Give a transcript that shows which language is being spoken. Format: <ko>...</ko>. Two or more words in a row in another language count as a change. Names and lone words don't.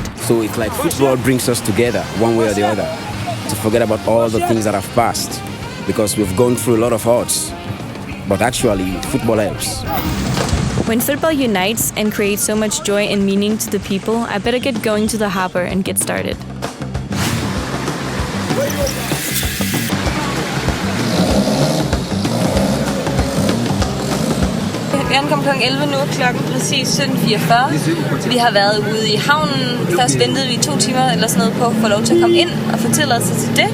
<en>So it's like football brings us together, one way or the other, to forget about all the things that have passed, because we've gone through a lot of odds. But actually, football helps. When football unites and creates so much joy and meaning to the people, I better get going to the harbor and get started.</en> <da>Vi ankom kl. 11 nu, klokken præcis 17.44. Vi har været ude i havnen. Først ventede vi 2 timer eller sådan noget på at få lov til at komme ind og få tilladelse til det.</da>